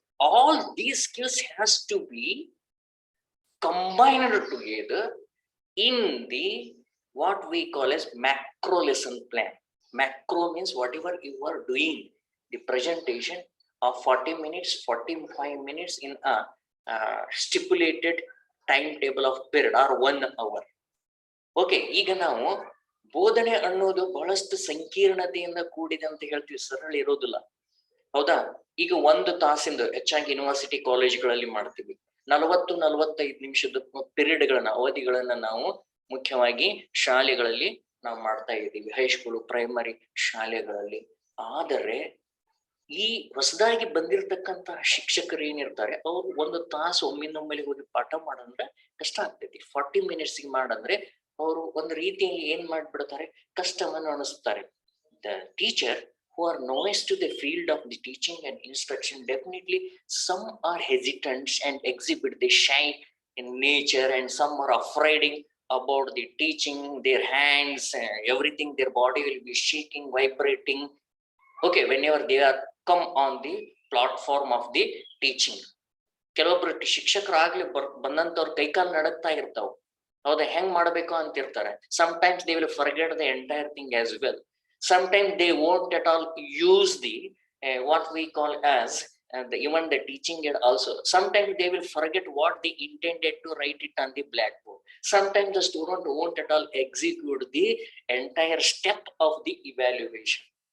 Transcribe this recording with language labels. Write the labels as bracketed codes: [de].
[en] All these skills has to be combined together in the what we call as macro lesson plan. Macro means whatever you are doing, the presentation of 40 minutes, 45 minutes in a stipulated timetable of period or 1 hour. [kn] Okay, ಈಗ ನಾವು ಬೋಧನೆ ಅನ್ನೋದು ಬಹಳಷ್ಟು ಸಂಕೀರ್ಣತೆಯಿಂದ ಕೂಡಿದೆ ಅಂತ ಹೇಳ್ತೀವಿ, ಸರಳ ಇರೋದಿಲ್ಲ, ಹೌದಾ? ಈಗ 1 ತಾಸಿಂದ ಹೆಚ್ಚಾಗಿ ಯೂನಿವರ್ಸಿಟಿ ಕಾಲೇಜ್ಗಳಲ್ಲಿ ಮಾಡ್ತೀವಿ, 40-45 ನಿಮಿಷದ ಪಿರಿಯಡ್ಗಳನ್ನ, ಅವಧಿಗಳನ್ನ ನಾವು ಮುಖ್ಯವಾಗಿ ಶಾಲೆಗಳಲ್ಲಿ ನಾವು ಮಾಡ್ತಾ ಇದ್ದೀವಿ, ಹೈಸ್ಕೂಲು, ಪ್ರೈಮರಿ ಶಾಲೆಗಳಲ್ಲಿ. ಆದರೆ ಈ ಹೊಸದಾಗಿ ಬಂದಿರತಕ್ಕಂತಹ ಶಿಕ್ಷಕರು ಏನಿರ್ತಾರೆ, ಅವ್ರು 1 ತಾಸು ಒಮ್ಮಿಂದೊಮ್ಮೆಲೆ ಹೋಗಿ ಪಾಠ ಮಾಡಂದ್ರೆ ಕಷ್ಟ ಆಗ್ತೈತಿ. [en] 40 minutes [kn] ಮಾಡಂದ್ರೆ ಅವರು ಒಂದು ರೀತಿಯಲ್ಲಿ ಏನ್ ಮಾಡ್ಬಿಡ್ತಾರೆ, ಕಷ್ಟವನ್ನು ಅನಿಸ್ತಾರೆ. [en] The teacher who are novice to the field of the teaching and instruction, definitely some are hesitant and exhibit the shy in nature, and some are afraid about the teaching, their hands, everything, their body will be shaking, vibrating. Okay, whenever they are come on the platform of the teaching. [kn] ಕೆಲವೊಬ್ರು ಶಿಕ್ಷಕರಾಗ್ಲಿ ಬಂದಂತವ್ರ ಕೈಕಾಲು ನಡಕ್ತಾ ಇರ್ತಾವ, ಹೌದಾ, ಹೆಂಗ್ ಮಾಡ್ಬೇಕು ಅಂತಿರ್ತಾರೆ. [en] Sometimes they will forget the entire thing as well. Sometimes they won't at all use the what we call as even the teaching aid also. Sometimes they will forget what they intended to write it on the blackboard. Sometimes the student won't at all execute the entire step of the evaluation.